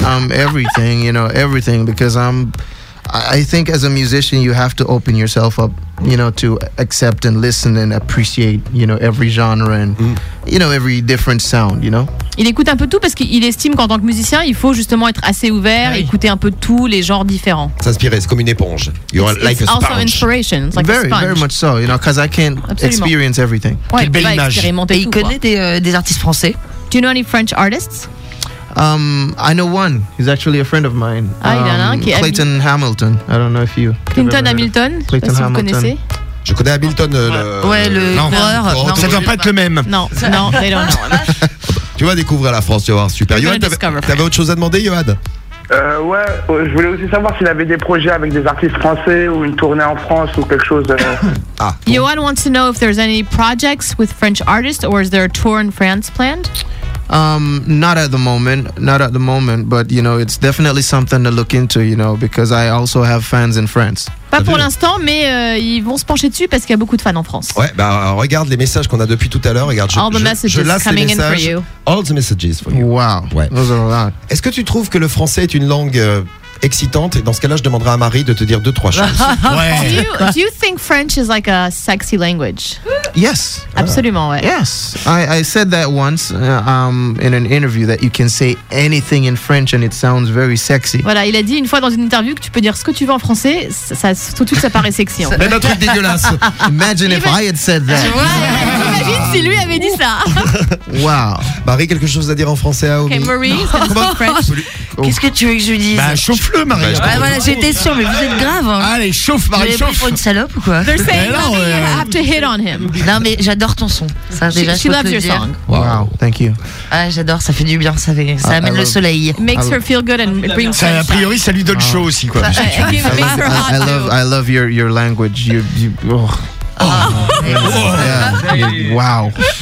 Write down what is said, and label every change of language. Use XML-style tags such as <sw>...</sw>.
<en>Everything, you know, everything, because I think as a musician, you have to open yourself up, you know, to accept and listen and appreciate, you know, every genre and, you know, every different sound, you know.</en> <fr>Il écoute un peu tout parce qu'il estime qu'en tant que musicien, il faut justement être assez ouvert, écouter un peu tous les genres différents. S'inspirer, c'est comme une éponge.</fr> <en>You're it's, like it's a sponge. It's also inspiration. It's like very, a sponge. Very much so, you know, because I can't absolument experience everything.</en> <fr>Ouais, quelle belle image. Et tout, il connaît des artistes français.</fr> <en>Do you know any French artists? I know one. He's actually a friend of mine.</en> <fr>Ah, il y en a un qui est</fr> <en>Clayton Hamilton. I don't know if you.</en> <fr>Clinton Hamilton. Clayton Hamilton. Vous connaissez? Je connais Hamilton. Ouais, le coureur. Non, ça ne doit pas être le même.</fr> <en>Non, they don't know.</en> <fr>Tu vas découvrir la France, tu vas voir. Super. Johan, t'avais autre chose à demander, Johan? Je voulais aussi savoir s'il avait des projets avec des artistes français ou une tournée en France ou quelque chose.</fr> <en>Johan wants to know if there's any projects with French artists or is there a tour in France planned? Not at the moment, but you know, it's definitely something to look into, you know, because I also have fans in France.</en> <fr>Pas pour l'instant, mais ils vont se pencher dessus parce qu'il y a beaucoup de fans en France. Ouais, bah regarde les messages qu'on a depuis tout à l'heure.</fr> <en>Regarde, all the messages for you. Wow, ouais. Those are a lot.</en> <fr>Est-ce que tu trouves que le français est une langue excitante? Et dans ce cas-là, je demanderai à Marie de te dire deux, trois choses. Ouais.</fr> <en>Do you think French is like a sexy language? Yes.</en> <fr>Absolument, ouais.</fr> <en>Yes. I said that once in an interview that you can say anything in French and it sounds very sexy.</en> <fr>Voilà, il a dit une fois dans une interview que tu peux dire ce que tu veux en français, ça, tout de suite ça paraît sexy. En fait. Même un truc dégueulasse.</fr> <en>Imagine if I had said that.</en> <fr>Imagine si lui avait dit ça.</fr> <en>Wow.</en> <fr>Marie, quelque chose à dire en français à Omi? Ok, Marie, c'est en French. Qu'est-ce que tu veux que je dise? Bah, chauffe-le, Marie. Bah, ouais, voilà, j'étais sûr, mais vous êtes grave. Hein. Allez, chauffe, Marie, vous chauffe. Pour une salope ou quoi?</fr> <en>They're saying that you have to hit on him.</en> <fr>Non, mais j'adore ton son. Ça, déjà,</fr> <en>she loves your song. Wow, thank you.</en> <fr>Ah, j'adore, ça fait du bien, ça amène le soleil.</fr> <en>Makes her feel good and it brings</en> <fr>sunshine. A priori, ça lui donne chaud aussi, quoi.</fr> <en>It makes her hot. I love your language. Wow.</en>